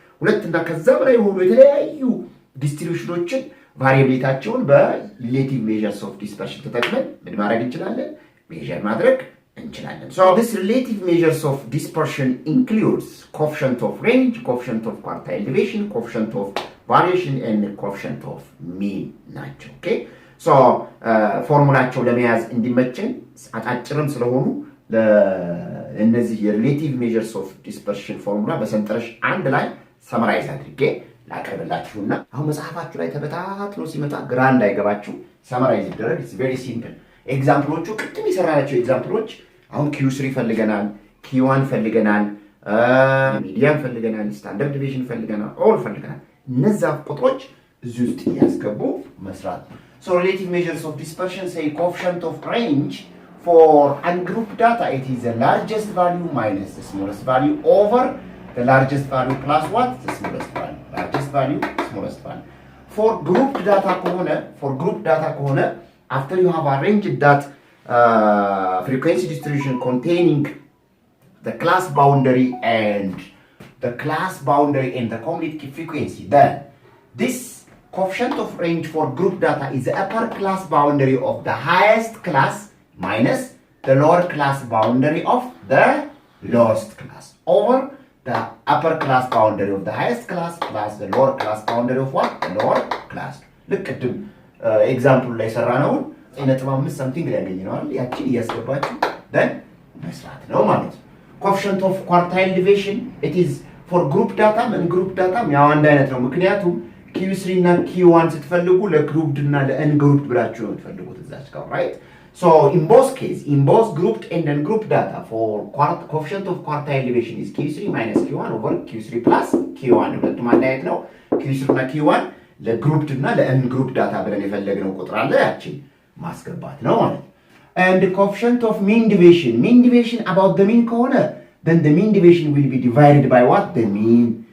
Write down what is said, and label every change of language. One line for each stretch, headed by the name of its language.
Amharic: ሁለትና ከዛ በላይ የሆኑ የተለያዩ ዲስትሪቢዩሽኖችን ቫሪያብሊታቸውን በሪሌቲቭ ሜዠርስ ኦፍ ዲስፐርሽን ተጠቅመን ምን ማድረግ እንችላለን? ሜዠር ማድረግ እንችላለን።
English: So this relative measures of dispersion includes coefficient of range, coefficient of quartile deviation, coefficient of variation and coefficient of mean ናቸው። Okay?
Amharic: So ፎርሙላቸው ለመያዝ እንዲመቸን አጫጭርም ስለሆኑ ለእነዚህ የሪሌቲቭ ሜዠርስ ኦፍ ዲስፐርሽን ፎርሙላ በሰንጠረዥ አንድ ላይ ሰመራይዝ አድርጌ ላቀርብላችሁና አሁን መጽሐፋችሁ ላይ ተበታትኖ ሲመጣ ግራ እንዳይገባችሁ ሰመራይዝ ይደረግ።
English: ኢትስ ቬሪ ሲምፕል።
Amharic: ኤግዛምፕሎቹ ቅድም የሰራናቸው ኤግዛምፕሎች አሁን Q3 ፈልገናል፣ Q1 ፈልገናል፣ ሚዲያን ፈልገናል፣ ስታንዳርድ ዲቪዥን ፈልገናል፣ ኦል ፈልገናል። እነዛ ቁጥሮች እዚህ ውስጥ ያስገቡ መስራት።
English: So relative measures of dispersion say coefficient of range for ungrouped data, it is the largest value minus the smallest value over the largest value plus what? The smallest value. Largest value, smallest value. For grouped data ከሆነ after you have arranged that frequency distribution containing the class boundary and the complete frequency, then this coefficient of range for group data is the upper class boundary of the highest class minus the lower class boundary of the lowest class over the upper class boundary of the highest class plus the lower class boundary of what? The lower class. Look at the example
Amharic: ላይ ሰራነውን 9.5 something ላይ ያገኘነዋል። ያቺን እያስገባችሁ then መስራት ነው ማለት ነው።
English: coefficient of quartile deviation, it is for group data
Amharic: and group data ያው አንድ አይነት ነው። ምክንያቱም Q3 እና Q1 ስትፈልጉ ለግሩፕድ እና ለእንግሩፕድ ብላችሁ ነው የምትፈልጉት እዛች ጋር right?
English: So in both grouped and ungrouped data, for coefficient of quartile deviation is Q3 minus Q1 over Q3 plus Q1.
Amharic: ሁለቱም አንድ አይነት ነው። Q3 እና Q1 ለግሩፕድ እና ለእንግሩፕድ ዳታ ብለን የፈለግነው ቁጥር አለ፣ ያቺን ማስገባት ነው ማለት ነው።
English: And the coefficient of mean deviation about the mean ከሆነ then the mean deviation will be divided by what? The mean.